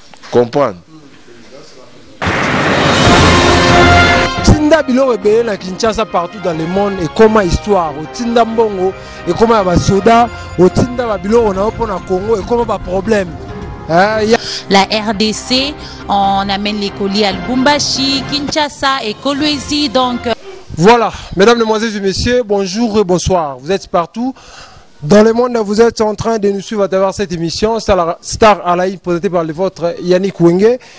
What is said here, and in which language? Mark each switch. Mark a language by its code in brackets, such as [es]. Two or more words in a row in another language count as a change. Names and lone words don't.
[fr] Comprendre? [ln] Tinda biloko ebele na Kinshasa, [fr] partout dans le monde, [ln] ekoma histoire. Otinda mbongo, ekoma ya basoda, otinda ba biloko na yo mpo na Congo, ekoma ba problème. [fr] Hein, ya La R D C, on amène les colis à Lubumbashi, Kinshasa et Kolwezi, donc, euh, Voilà, mesdames, mesdemoiselles et messieurs, bonjour et bonsoir. Vous êtes partout dans le monde, vous êtes en train de nous suivre à travers cette émission, Star, Star à la Une, présentée par le vôtre Yannick Wenge.